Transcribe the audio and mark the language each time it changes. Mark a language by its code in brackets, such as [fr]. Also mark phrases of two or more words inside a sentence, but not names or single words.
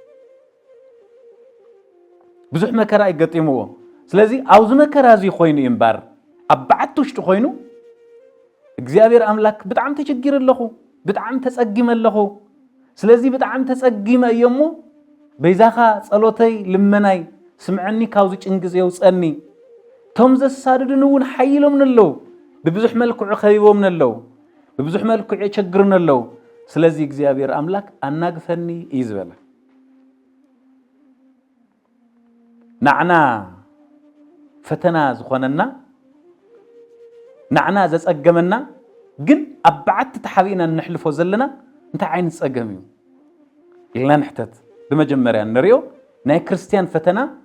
[ti] ብዙሕ መከራ ይገጢምዎ ስለዚህ አውዝ መከራ እዚ ኮይኑ ይምባር ኣብ በዓቲ ውሽጢ ኮይኑ እግዚአብሔር አምላክ ብጣዕሚ ተቸጊረ ኣለኹ ብጣዕሚ ተጸጊመ ኣለኹ ስለዚህ ብጣዕሚ ተጸጊመ እየሞ በይዛኻ ጸሎተይ ልመናይ ስምዐኒ ካብዚ ጭንግዝ የውፀኒ ቶም ዘሳድዱን እውን ሓይሎም ነለው ብብዙሕ መልክዑ ኸቢቦም ነለው ብብዙሕ መልክዑ የቸግሩ ነለው ስለዚህ እግዚአብሔር አምላክ አናግፈኒ እዩ ዝበለ ናዕና ፈተና ዝኾነና ናዕና ዘጸገመና ግን ኣብ በዓቲ ተሓቢእና ንሕልፎ ዘለና እንታይ ዓይነት ጸገም እዩ ኢልና ንሕተት ብመጀመርያ ንሪኦ ናይ ክርስቲያን ፈተና